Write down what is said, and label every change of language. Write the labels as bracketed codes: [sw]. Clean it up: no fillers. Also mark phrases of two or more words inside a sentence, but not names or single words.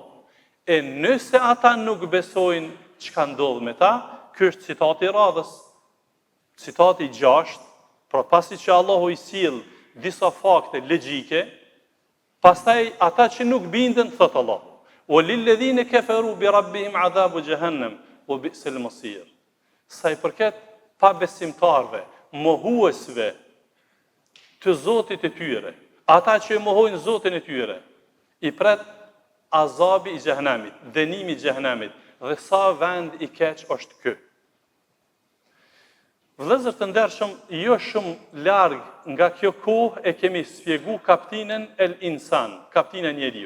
[sq] E nëse ata nuk besojnë, çka ndodh me ta? Ky është citati i radhës. Citati i 6, pra pasi që Allahu i sjell disa fakte logjike, pastaj ata që nuk binden thot Allahu: [ar] "وللذين كفروا بربهم عذاب جهنم وبئس المصير." [sq] Sa i përket pa besimtarve, mohuesve të Zotit e tyre, ata që mohojnë Zotin e tyre, i pret azabi i xhehenamit, dënimi i xhehenamit, dhe sa vend i keq është ky. Vëllezër të ndershëm, jo shumë larg nga kjo kohë e kemi sqaruar kaptinën El Insan, kaptina e njeriut.